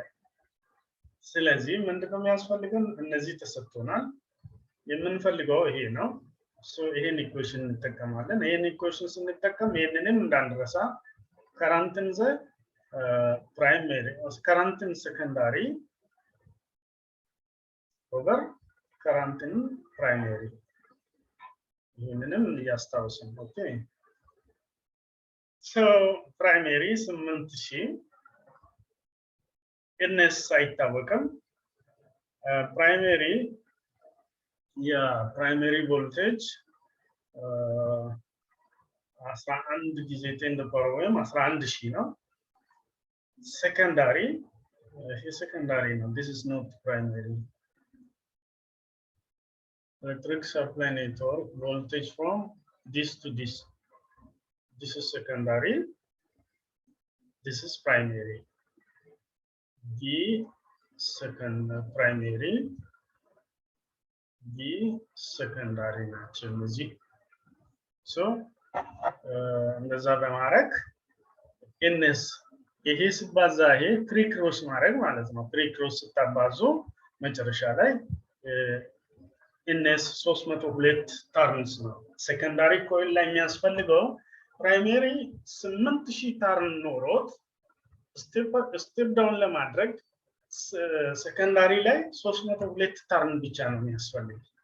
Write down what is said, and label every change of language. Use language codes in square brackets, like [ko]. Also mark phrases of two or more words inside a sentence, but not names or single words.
[am] ስለዚህ ምንድነው የሚያስፈልገን? እነዚህ ተሰጥቶናል። የምንፈልገው ይሄ ነው። ይሄን ኢኩዌሽን እንጠቀማለን። ይሄን ኢኩዌሽን ስንጠቀም ይሄንንም እንዳንረሳ ከረንትን ፕራይመሪ ከረንትን ሰከንዳሪ ኦቨር ከረንትን ፕራይመሪ ይሄንንም እያስታውስን [en] okay so primary [am] 8000 ኢነስ አይታወቅም [en] ፕራይመሪ primary voltage 11 ጊዜ 10 to the power [am] ወይም 11000 ነው [en] secondary ይሄ secondary ነው this is not primary electric supply network voltage from this to this is secondary this is primary the second primary the secondary [am] ናቸው እነዚህ ሶ እንደዛ በማድረግ ኢነስ ይሄ ሲባዛ ይሄ ትሪ ክሮስ ማድረግ ማለት ነው ትሪ ክሮስ ስታባዙ መጨረሻ ላይ ኢነስ 302 ተርንስ ነው ሰከንዳሪ ኮይል ላይ የሚያስፈልገው ፕራይመሪ 8000 ተርን ኖሮት [en] step down [am] ለማድረግ ሰከንዳሪ ላይ 302 ተርን ብቻ ነው የሚያስፈልግ